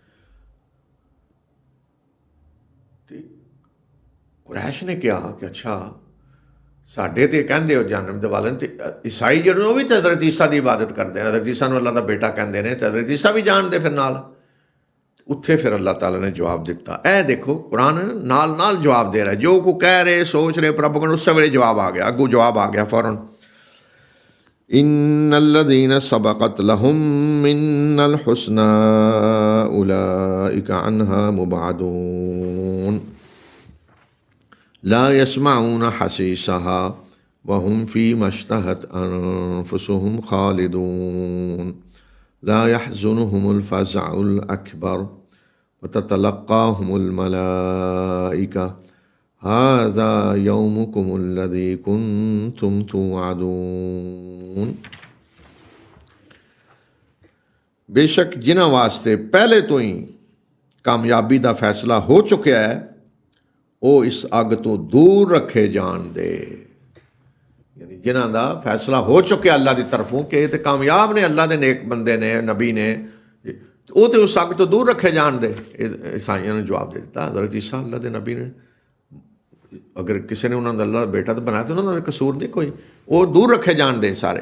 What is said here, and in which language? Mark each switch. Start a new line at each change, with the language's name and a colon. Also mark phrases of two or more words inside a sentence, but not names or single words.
Punjabi: ਤੇ ਕੁਰੈਸ਼ ਨੇ ਕਿਹਾ ਕਿ ਅੱਛਾ ਸਾਡੇ ਤੇ ਕਹਿੰਦੇ ਹੋ ਜਹੰਨਮ ਦੇ ਬਾਲਣ, ਤੇ ਈਸਾਈ ਜਿਹੜੇ ਉਹ ਵੀ ਤਾਂ ਹਜ਼ਰਤ ਈਸਾ ਦੀ ਇਬਾਦਤ ਕਰਦੇ ਨੇ, ਹਜ਼ਰਤ ਈਸਾ ਨੂੰ ਅੱਲਾ ਦਾ ਬੇਟਾ ਕਹਿੰਦੇ ਨੇ, ਤੇ ਹਜ਼ਰਤ ਈਸਾ ਵੀ ਜਾਣਦੇ ਫਿਰ ਨਾਲ। ਉੱਥੇ ਫਿਰ ਅੱਲਾਹ ਤਾਲਾ ਨੇ ਜਵਾਬ ਦਿੱਤਾ। ਇਹ ਦੇਖੋ ਕੁਰਾਨ ਨਾਲ ਨਾਲ ਜਵਾਬ ਦੇ ਰਿਹਾ, ਜੋ ਕੋ ਕਹਿ ਰਹੇ ਸੋਚ ਰਹੇ ਪ੍ਰਭੂ ਨੂੰ, ਉਸੇ ਵੇਲੇ ਜਵਾਬ ਆ ਗਿਆ, ਅੱਗੋਂ ਜਵਾਬ ਆ ਗਿਆ ਫੌਰਨ।
Arabic: إن الذين سبقت لهم منا الحسنى أولئك عنها مبعدون لا يسمعون حسيسها وهم فيما اشتهت أنفسهم خالدون لا يحزنهم الفزع الأكبر وتتلقاهم الملائكة هذا يومكم الذي كنتم توعدون।
Urdu: بے شک جنہاں واسطے پہلے تو ہی کامیابی کا فیصلہ ہو چکا ہے
Punjabi: ਉਹ ਇਸ ਅੱਗ ਤੋਂ ਦੂਰ ਰੱਖੇ ਜਾਣ ਦੇ, ਯਾਨੀ ਜਿਨ੍ਹਾਂ ਦਾ ਫੈਸਲਾ ਹੋ ਚੁੱਕਿਆ ਅੱਲਾ ਦੀ ਤਰਫੋਂ ਕਿ ਇਹ ਤੇ ਕਾਮਯਾਬ ਨੇ, ਅੱਲਾ ਦੇ ਨੇਕ ਬੰਦੇ ਨੇ, ਨਬੀ ਨੇ, ਉਹ ਤੇ ਉਸ ਅੱਗ ਤੋਂ ਦੂਰ ਰੱਖੇ ਜਾਣ ਦੇ। ਈਸਾਈਆਂ ਨੇ ਜਵਾਬ ਦੇ ਦਿੱਤਾ ਹਜ਼ਰਤ ਈਸਾ ਅੱਲਾ ਦੇ ਨਬੀ ਨੇ, ਅਗਰ ਕਿਸੇ ਨੇ ਉਹਨਾਂ ਦਾ ਅੱਲਾ ਦਾ ਬੇਟਾ ਤਾਂ ਬਣਾਇਆ ਤਾਂ ਉਹਨਾਂ ਦਾ ਕਸੂਰ ਨਹੀਂ ਕੋਈ, ਉਹ ਦੂਰ ਰੱਖੇ ਜਾਣ ਦੇ ਸਾਰੇ।